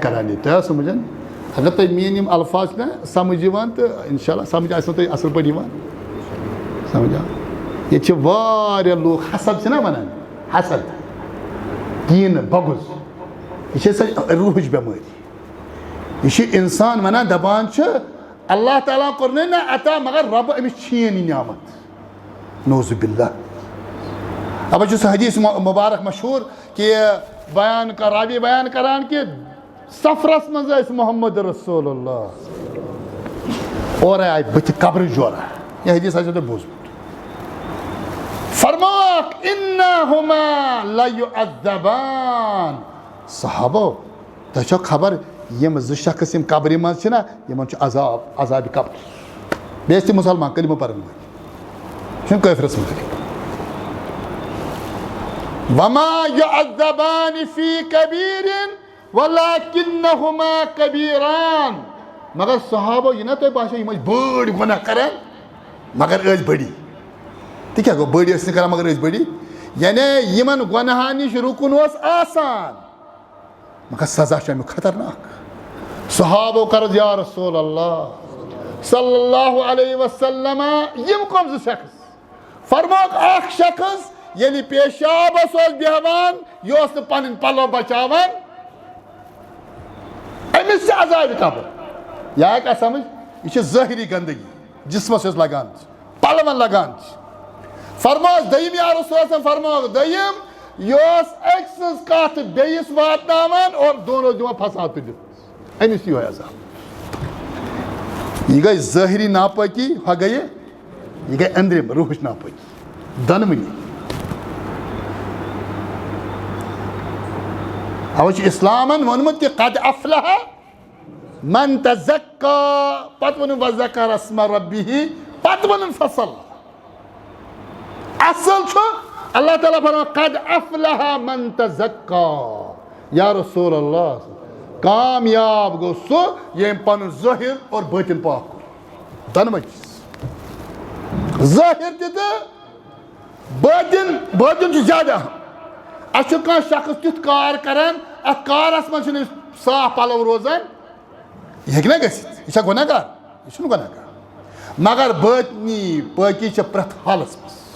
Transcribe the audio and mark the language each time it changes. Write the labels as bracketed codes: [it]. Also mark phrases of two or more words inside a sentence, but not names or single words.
[ks] کران ییٚتہِ تۄہہِ آو سمجھن اگر تۄہہِ میٲنۍ یِم الفاظ چھِ نہ سمجھ یِوان تہٕ انشاء اللہ سمجھ آسنو تۄہہِ اصل پٲٹھۍ یِوان سمجھ آو ییٚتہِ چھِ واریاہ لُکھ حسد چھِنہ ونان حسد کیٖنہٕ بۄگُز یہِ چھِ سۄ روٗحٕچ بٮ۪مٲرۍ یہِ چھُ انسان ونان دپان چھُ اللہ تعالیٰ کوٚرنَے نہ عطا مگر رۄبہٕ أمِس چھِیِن یہِ نعمت [ar] نعوذ باللہ [ks] اَوَے چھُ سُہ حدیٖث مُبارک مشہوٗر کہِ راوی بیان کران کہِ سفرس مز محمد رسول اللہ اور آئی بت قبر جورا یہ حدیث آج تو بوزمت فرماک [ar] انہما لیعذبان [ks] صحابو تہ خبر یم ز شخص یم قبر مز چھنا یمن چھ عذاب قبر بیس تہ مسلمان کلمہ پرن چھن کافرس متعلق [ar] وما يعذبان في كبير ولكنهما كبيران [ks] مگر صحابہ یہ نا تو باشا یہ بڑ گناہ کران مگر ٲسۍ بڑی تہ کیا گو بڑی ٲسۍ نہٕ کران مگر ٲسۍ بڑی یعنی یمن گناہن نش رکن اوس آسان مگر سزا چھُ امیُک خطرناک صحابو کرد [ar] یا رسول اللہ صلی اللہ علیہ وسلم [ks] یم کم زٕ شخص فرموک اکھ شخص یعنی پیشابس اوس بیہوان یہ اوس نہٕ پنٕنۍ پلو بچاوان أمس چھِ عذابِ قبر یہ آیا کیا سمجھ یہ چھِ ظٲہری گندگی جسمس یۄس لگان چھِ پلون لگان چھِ فرموس دٔیِم [ar] یا رسول اللہ [ks] فرموک دٔیِم یہ اوس أکۍ سٕنٛز کتھ بیٚیِس واتناوان [ur] اور دونوں [ks] دِوان فساد تُلِتھ أمس یِہوے عذاب یہ گئی ظٲہری ناپٲکی ہۄ گٔیہِ یہ گئی أنٛدرِم روحٕچ ناپٲکی دۄنوٕنی اوہ چھُ اسلامن ووٚنمُت کہ [ar] قد افلح من تزکا [ks] پتہٕ ووٚنُن [ar] وذکر اسم ربہ [ks] پتہٕ ووٚنُن فصل اصل چھُ اللہ تعالیٰ فرمان [ar] قد افلح من تزکا یا رسول اللہ [ks] کامیاب گو سُہ ییٚمۍ پنُن ظٲہِر اور باطن پاک کوٚر دۄنوَے چیٖز ظٲہِر تہِ تہٕ باطن چھُ زیادٕ اہم اَسہِ چھُ کانٛہہ شخص تیُتھ کار کران اتھ کارس منٛز چھِنہٕ أسۍ صاف پلو روزان یہ ہیٚکہِ نا گٔژھِتھ یہِ چھا گۄناہ گار یہِ چھُنہٕ گۄناہ گار مگر باطنی پٲکی چھِ پرٛٮ۪تھ حالس منٛز